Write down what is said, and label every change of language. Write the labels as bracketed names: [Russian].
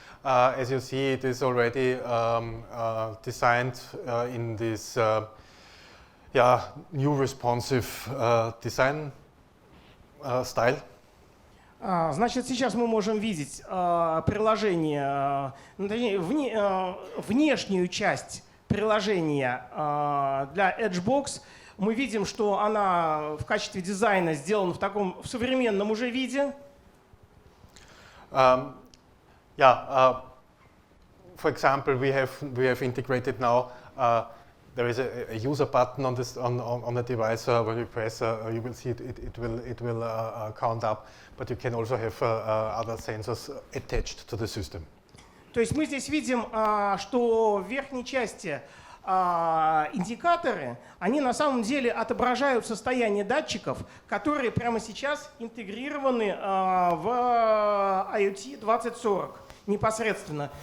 [English] As you see, it is already designed in this new responsive design style. [Russian] Значит, сейчас мы можем видеть приложение, внешнюю часть приложения для Edgebox. Мы видим, что она в качестве дизайна сделана в таком современном уже виде. [English] For example, we have integrated now. There is a user button on the device. When you press, you will see it will count up. But you can also have other sensors attached to the system. [Russian] То есть мы здесь видим, что в верхней части индикаторы, они на самом деле отображают состояние датчиков, которые прямо сейчас интегрированы в IoT 2040 непосредственно.